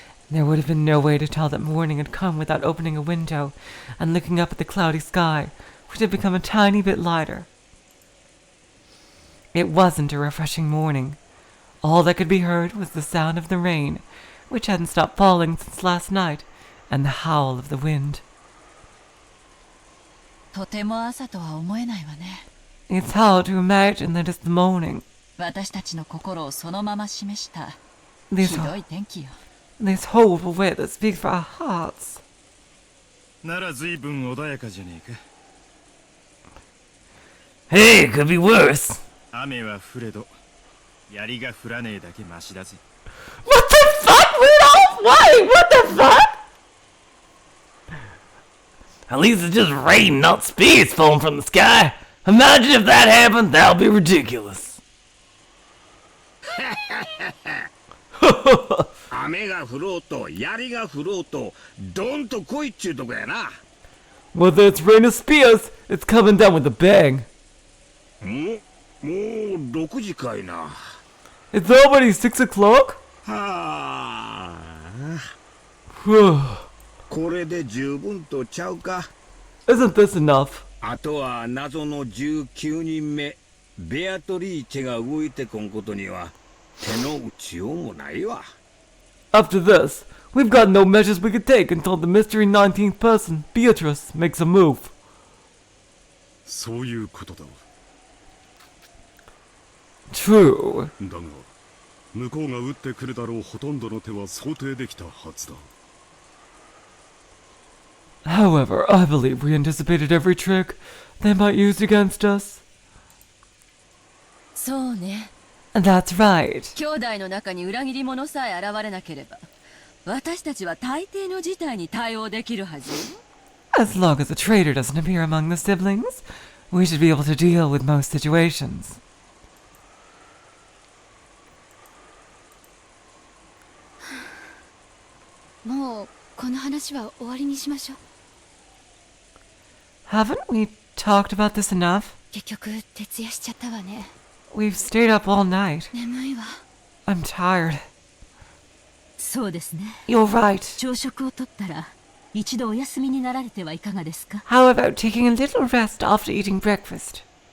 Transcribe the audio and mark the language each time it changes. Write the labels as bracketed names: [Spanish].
[English] There would have been no way to tell that morning had come without opening a window and looking up at the cloudy sky, which had become a tiny bit lighter. It wasn't a refreshing morning. All that could be heard was the sound of the rain, which hadn't stopped falling since last night, and the howl of the wind. [Japanese] とても朝とは思えないわね。 [English] It's hard to imagine that it's the morning. [Japanese] 私たちの心をそのまま示したひ [English] This [Japanese] どい天気よ。 [English] horrible weather speaks for our hearts. [Japanese] なら随分穏やかじゃねえか。 [English] Hey, it could be worse. [Japanese] 雨は降れど槍が降らねえだけマシだぜ。 [English] What the fuck, Rudolph? Why? What the fuck? At least it's just rain, not spears falling from the sky. Imagine if that happened, that would be ridiculous. [Japanese] 雨が降ろうと槍が降ろうとドンと来いっちゅうとこやな。 [English] Whether it's rain or spears, it's coming down with a bang. [Japanese] もう6時かいな。 [English] It's already 6 o'clock? はあ。 Whew. [Japanese] これで十分とちゃうか。 [English] Isn't this enough? [Japanese] あとは謎の19人目ベアトリーチェが動いてこんことには手の打ちようもないわ。 [English] After this, we've got no measures we could take until the mystery 19th person, Beatrice, makes a move. [Japanese] そういうことだ。 [English] True. [Japanese] だが向こうが撃ってくるだろうほとんどの手は想定できたはずだ。 [English] However, I believe we anticipated every trick they might use against us. [Japanese] そうね。 [English] That's right. [Japanese] 兄弟の中に裏切り者さえ現れなければ私たちは大抵の事態に対応できるはずよ。 [English] As long as a traitor doesn't appear among the siblings, we should be able to deal with most situations. [Japanese] もうこの話は終わりにしましょう。 [English] Haven't we talked about this enough? [Japanese] 結局徹夜しちゃったわね。 [English] We've stayed up all night. [Japanese] 眠いわ。 [English] I'm tired. [Japanese] そうですね。 [English] You're right. [Japanese] 朝食をとったら一度お休みになられてはいかがですか。 [English] How about taking a little rest after eating breakfast?